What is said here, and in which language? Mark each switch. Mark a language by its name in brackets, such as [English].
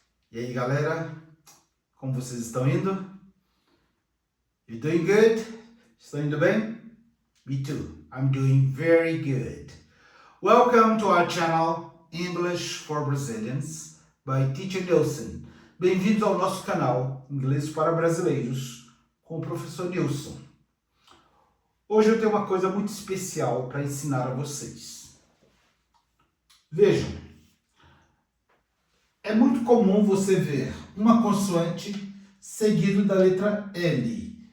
[Portuguese] E aí galera, como vocês estão indo? [English] You doing good? [Portuguese] Estão indo bem? [English] Me too, I'm doing very good. Welcome to our channel English for Brazilians by Teacher Nilson. [Portuguese] Bem-vindos ao nosso canal Inglês para Brasileiros com o professor Nilson. Hoje eu tenho uma coisa muito especial para ensinar a vocês. Vejam, é muito comum você ver uma consoante seguido da letra L.